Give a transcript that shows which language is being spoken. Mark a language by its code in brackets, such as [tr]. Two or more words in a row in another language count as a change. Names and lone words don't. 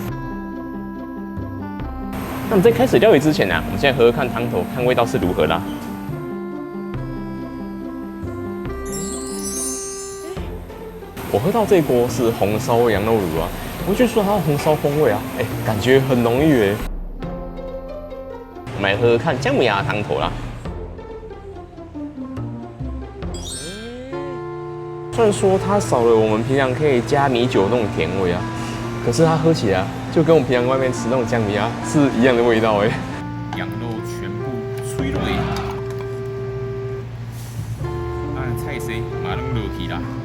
[zh] 那麼在開始料理之前呢，我們現在喝喝看湯頭，看味道是如何啦。我喝到這一鍋是紅燒羊肉爐啊，我就說它的紅燒風味啊，感覺很濃郁耶。我們來喝喝看薑母鴨的湯頭啦。雖然說它少了我們平常可以加米酒那種甜味啊，可是它喝起來就跟我們平常外面吃那種薑母鴨是一樣的味道哎。羊肉全部脆落，菜色馬上落去啦。